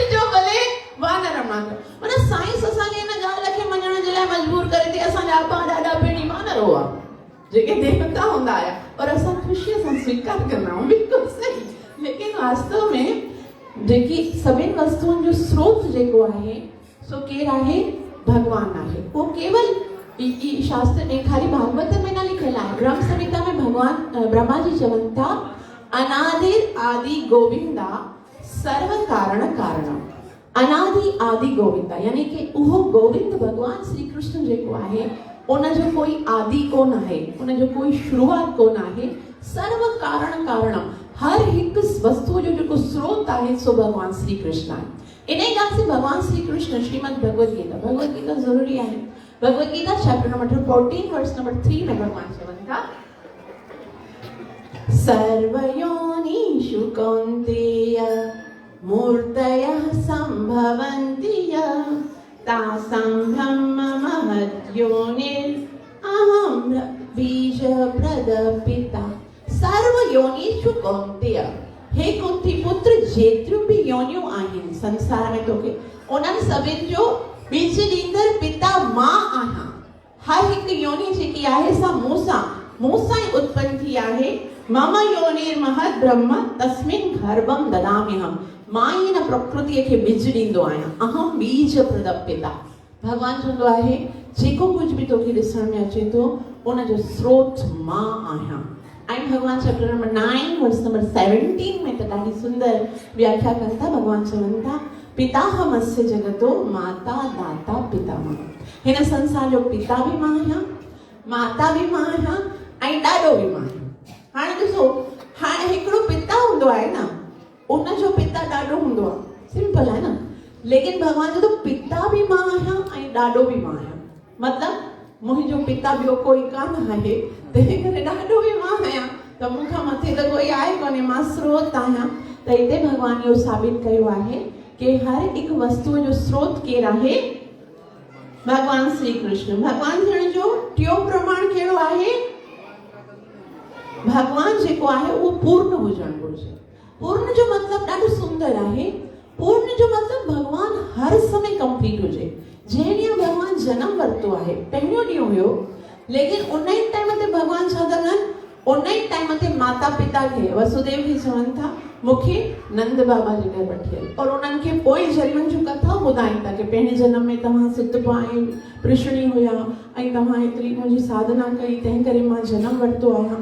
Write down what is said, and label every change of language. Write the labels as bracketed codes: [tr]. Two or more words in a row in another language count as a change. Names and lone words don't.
[sd] तुंहिंजो भले वानर मां थियो। माना साइंस असांखे इन ॻाल्हि खे मञण जे लाइ मजबूर करे थी। असांजा आपा ॾाढा पहिरीं वानर हुआ जेके देवता हूंदा हुआ और असां ख़ुशीअ सां स्वीकार कंदा आहियूं। बिल्कुलु सही। लेकिन वास्तव में जेकी सभिनि वस्तुअनि जो स्रोत जेको आहे सो केरु आहे? भगवान आहे। वो केवल शास्त्र में खाली भागवत में न लिखियल आहे। ब्रह्म संहिता में भगवान ब्रह्मा जी चवनि था [sa] अनादिर आदि गोविंदा सर्व कारण कारणम। अनादि आदि गोविंदा [sd] यानी कि उहो गोविंद भगवान श्री कृष्ण जेको आहे उनजो कोई आदि कोन आहे, उनजो कोई शुरुआत कोन आहे। [sa] सर्व कारण कारणम, [sd] हर एक वस्तु जो जेको स्रोत आहे सो भगवान श्री कृष्ण आहे। इन ॻाल्हि से भगवान श्री कृष्ण श्रीमद भगवद गीता ज़रूरी आहे। भगवद गीता [en] chapter number [sd] 14 [en] verse number [sd] 3 में भगवान चवनि था, [sa] सर्वयोनिषु कौन्तेय मूर्तयः सम्भवन्ति तासां ब्रह्म महद्योनिर् अहं बीजप्रदपिता। सर्व योनिषु कौन्तेय, [sd] हे कुंती पुत्र जेतिरियूं बि योनियूं आहिनि संसार में तोखे, उन्हनि सभिनि जो बीज ॾींदड़ पिता मां आहियां। हर हिकु योनि जेकी आहे सा मूंसां ई उत्पन्न थी आहे। [sa] मम योनिर्महद् ब्रह्म तस्मिन् गर्भं ददाम्यहम्, [sd] मां ई हिन प्रकृतिअ खे बीज ॾींदो आहियां। [sa] अहं बीज प्रदपिता। [sd] भगवान चवंदो आहे जेको कुझु बि तोखे ॾिसण में अचे थो उनजो स्रोत मां आहियां। ऐं भगवान [en] chapter number [sd] 9 [en] verse number [sd] 17 में त ॾाढी सुंदर व्याख्या कनि था। भगवान चवनि था, [sa] पिताहमस्य जगतो माता दाता पितामह। [sd] हिन संसार जो पिता भी मां आहियां, माता भी मां आहियां ऐं ॾाॾो भी मां आहियां। हाणे ॾिसो, हाणे हिकिड़ो पिता हूंदो आहे न, उनजो पिता ॾाॾो हूंदो आहे, सिंपल आहे न। लेकिन भगवान जो तो पिता भी मां आहियां ऐं ॾाॾो भी मां आहियां। मतिलबु मुंहिंजो पिता ॿियो कोई कान आहे, तंहिं करे ॾाॾो भी मां आहियां, त मूंखां मथे त कोई आहे कोन्हे, मां स्रोत आहियां। त हिते भगवान इहो साबित कयो आहे कि हर हिकु वस्तुअ जो स्रोत केरु आहे? भगवान श्री कृष्ण। भगवान थियण जो टियों प्रमाण कहिड़ो आहे? भगवान जेको आहे उहो पूर्ण हुजणु घुरिजे। पूर्ण जो मतिलबु ॾाढो सुंदर आहे। पूर्ण जो मतिलबु भगवान हर समय कंप्लीट हुजे। जंहिं ॾींहुं भगवान जनम वरितो आहे, पहिरियों ॾींहुं हुयो, लेकिन उन ई टाइम ते भगवान छा था कनि? उन ई टाइम ते माता पिता खे, वसुदेव खे चवनि था मूंखे नंद बाबा जे घर वठी हल, और उन्हनि खे पोइ जन्मनि जूं कथा ॿुधाइनि था कि पहिरें जन्म में तव्हां सितपा ऐं कृष्णी हुया ऐं तव्हां एतिरी मुंहिंजी साधना कई, तंहिं करे मां जनम वरितो आहियां।